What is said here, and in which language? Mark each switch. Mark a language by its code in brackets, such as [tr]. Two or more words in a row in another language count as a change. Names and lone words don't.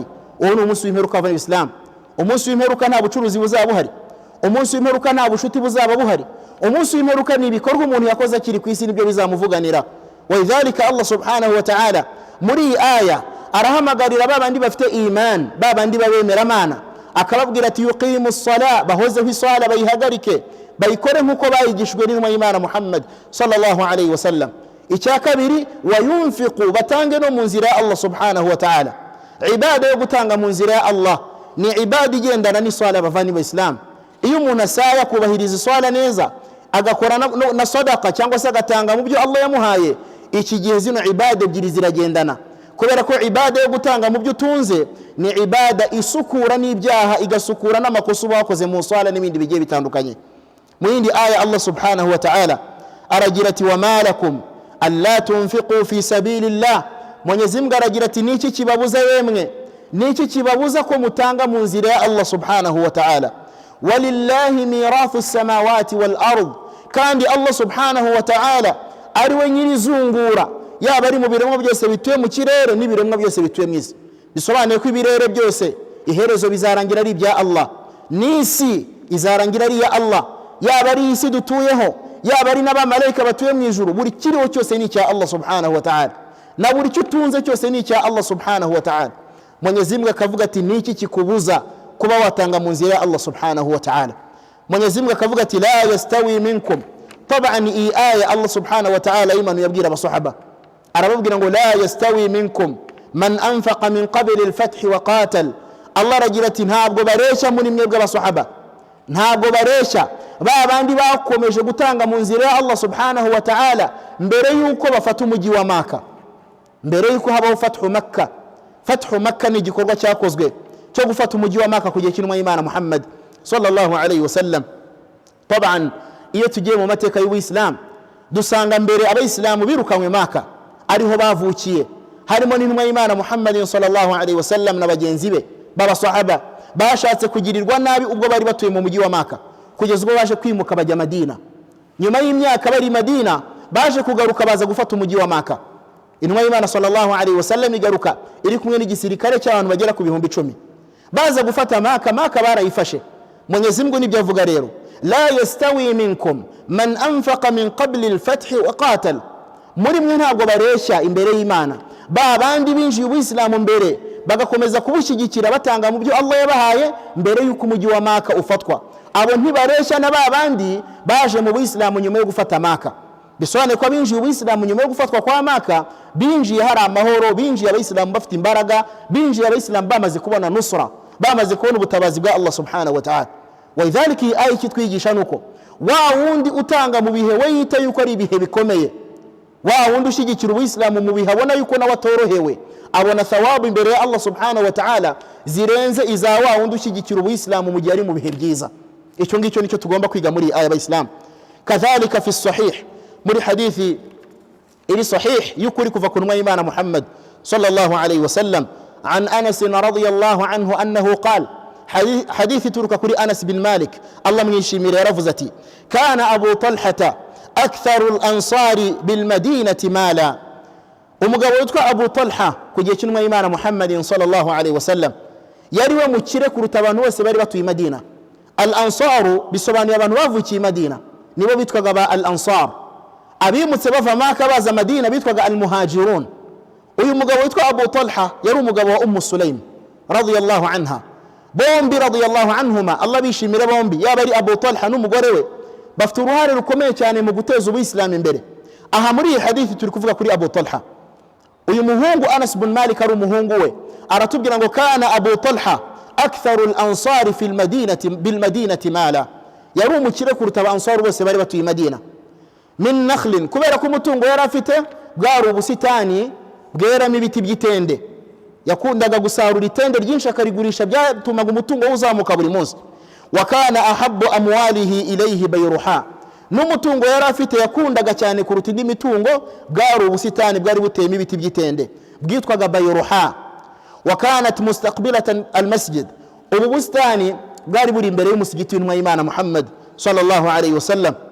[rw] Uwo ni umunsi w'imperuka wa Islam. Umunsi w'imperuka nta bucuruzi buzaba buhari, umunsi w'imperuka nta bushuti buzaba buhari. Umunsi w'imperuka ni ibikorwa umuntu yakoze akiri ku isi nibyo bizamuvuganira. Walidhalika Allah [ar] سبحانه وتعالى [rw] muri iyi aya arahamagarira babandi bafite iman, babandi babemera Imana, akababwira ati [ar] يقيمون الصلاة, [rw] bahozeho isala bayihagarike, bayikore nkuko bayigishwe n'intumwa y'Imana Muhammad [ar] صلى الله عليه وسلم. [rw] Icya kabiri, wayunfiqu, batange no mu nzira ya Allah subhanahu wa ta'ala. Ibada yo gutanga mu nzira ya Allah ni ibada igendana n'isala bavani ba Islam. Iyo umuntu asaya kubahiriza isala neza, agakora na sadaqa cyangwa se agatanga mu byo Allah yamuhaye, iki gihe zino ibada ebyiri ziragendana. Kubera ko ibada yo gutanga mu byo utunze ni ibada isukura n'ibyaha, igasukura n'amakosa uba wakoze mu sala n'ibindi bigiye bitandukanye. Mu yindi aya Allah [ar] سبحانه وتعالى [rw] aragira ati [ar] وما لكم ألا تنفقوا في سبيل الله, [rw] Mwenyezi Mungu aragira ati niki kibabuza yemwe, niki kibabuza ko mutanga mu nzira ya Allah [ar] سبحانه وتعالى. ولله ميراث السماوات والأرض, [rw] kandi Allah [ar] سبحانه وتعالى [rw] ari we nyirizungura, yaba ari mu biremwa byose bituye mu kirere n'ibiremwa byose bituye mu isi. Bisobanuye ko ibirere byose iherezo bizarangira ari ibya Allah, n'isi izarangira ari ya Allah, yaba ari isi dutuyeho, yaba ari n'abamarayika batuye mu ijuru, buri kiriho cyose ni icya Allah [ar] سبحانه وتعالى, [rw] na buri cyo utunze cyose ni icya Allah [ar] سبحانه وتعالى. [rw] Mwenyezi Mungu akavuga ati niki kikubuza kuba watanga mu nzira ya Allah [ar] سبحانه وتعالى. [rw] Mwenyezi Mungu akavuga ati [ar] لا يستوي منكم, [rw] taban iyi aya Allah [ar] سبحانه وتعالى [rw] imanu yabwira abasahaba, arababwira ngo [ar] لا يستوي منكم من أنفق من قبل الفتح وقاتل. [rw] Allah aragira ati ntabwo baresha muri mwebwe abasahaba, ntabwo baresha babandi bakomeje gutanga mu nzira ya Allah [ar] سبحانه وتعالى [rw] mbere yuko bafata umujyi wa Maka, mbere yuko habaho fathu Makka. Fathu Makka ni igikorwa cyakozwe cyo gufata umujyi wa Maka kugiye kinwa y'Imana Muhammad [ar] صلى الله عليه وسلم. [rw] Taban iyo tugiye mu mateka y'Uislam dusanga mbere abayisilamu birukanywe Maka, ariho bavukiye, harimo n'intumwa y'Imana Muhammad [ar] صلى الله عليه وسلم [rw] na bagenzi be b'abasahaba bashatse kugirirwa nabi ubwo bari batuye mu mujyi wa Maka, kugeza ubwo baje kwimuka bajya Madina. Nyuma y'imyaka bari Madina baje kugaruka baza gufata umujyi wa Maka. Intumwa y'Imana [ar] صلى الله عليه وسلم [rw] igaruka iri kumwe n'igisirikare cy'abantu bagera ku 10,000 baza gufata Maka. Maka barayifashe. Mwenyezi Mungu nibyo avuga rero, [ar] لا يستوي منكم من أنفق من قبل الفتح وقاتل, [rw] muri mwe ntabwo baresha imbere y'Imana ba bandi binjiye ubuyisilamu mbere bagakomeza kubushyigikira batanga mu byo Allah yabahaye mbere yuko umujyi wa Maka ufatwa. Abo ntibaresha na ba bandi baje mu buyisilamu nyuma yo gufata Maka. Bisobanuye ko binjiye ubuyisilamu nyuma yo gufatwa kwa Maka binjiye hari amahoro, binjiye abayisilamu bafite imbaraga, binjiye abayisilamu bamaze kubona nusra, bamaze kubona ubutabazi bwa Allah [ar] سبحانه وتعالى. [rw] Walidhalika iyi aya kitwigisha nuko wa wundi utanga mu bihe we yita yuko ari ibihe bikomeye, wa wundi ushyigikira ubuyisilamu mu bihe abona yuko nawe atorohewe, abona thawabu imbere ya Allah [ar] سبحانه وتعالى [rw] zirenze iza wa wundi ushyigikira ubuyisilamu mu gihe ari mu bihe byiza. Icyo ngicyo nicyo tugomba kwiga muri aya y'Abayisilamu. [ar] كذلك في صحيح, [rw] muri hadithi iri sahih yukuri kuva ku ntumwa y'Imana Muhammad [ar] صلى الله عليه وسلم, عن أنس رضي الله عنه أنه قال, [rw] hadithi turuka kuri Anas bin Malik Allah mwishimire yaravuze ati [ar] كان أبو طلحة أكثر الأنصار بالمدينة مالا. [rw] Umugabo witwa Abu Talha kugiye cy'intumwa y'Imana Muhammad [ar] صلى الله عليه وسلم [rw] yari we mukire kuruta abantu bose bari batuye Madina. Al-ansaru bisobanuye abantu bavukiye Madina, nibo bitwaga ba al-ansar. Abimutse bava Maka baza Madina bitwaga al-muhajirun. Uyu mugabo witwa Abu Talha yari umugabo wa Sulaim [ar] رضي الله عنها. [rw] Bombi [ar] رضي الله عنهما [rw] Allah bishimira bombi, yaba ari Abu Talha n'umugore we bafite uruhare rukomeye cyane mu guteza ubuyisilamu imbere. Aha muri iyi hadithi turi kuvuga kuri Abu Talha. Uyu muhungu Anas bin Malik ari umuhungu we, aratubwira ngo [ar] كان أبو طلحة أكثر الأنصار في المدينة بالمدينة مالا, [rw] yari umukire kuruta abansari bose bari batuye Madina. [ar] من نخل, [rw] kubera ko umutungo yari afite bwari ubusitani bweramo ibiti by'itende, yakundaga gusarura itende ryinshi akarigurisha, byatumaga umutungo uzamuka buri munsi. [ar] وكان أحب أمواله إليه بيرحاء, [rw] n'umutungo yari afite yakundaga cyane kuruta indi mitungo bwari ubusitani bwari buteyemo ibiti by'itende bwitwaga bayruha. [ar] وكانت مستقبلة المسجد, [rw] ubu bustani bwari buri imbere y'umusigiti w'intumwa y'Imana Muhammad [ar] صلى الله عليه وسلم.